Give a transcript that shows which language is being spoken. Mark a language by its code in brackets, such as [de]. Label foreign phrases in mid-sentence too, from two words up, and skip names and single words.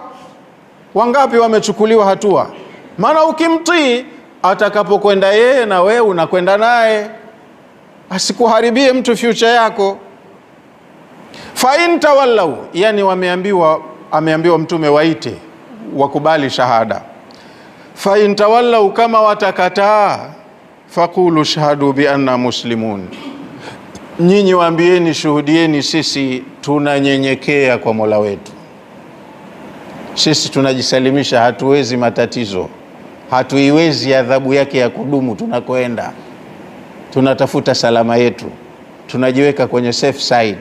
[sw] Wangapi wamechukuliwa hatua? Maana ukimtii, atakapokwenda yeye na wewe unakwenda naye, asikuharibie mtu future yako. [ar] فإن تولوا, [sw] yani ameambiwa Mtume waite wakubali shahada. [ar] فإن تولوا, [sw] kama watakataa, [ar] فقولوا اشهدوا بأنا مسلمون, [sw] nyinyi waambieni, shuhudieni, sisi tunanyenyekea kwa Mola wetu, sisi tunajisalimisha, hatuwezi matatizo, hatuiwezi adhabu yake ya kudumu, tunakoenda tunatafuta salama yetu, tunajiweka kwenye [en] safe side.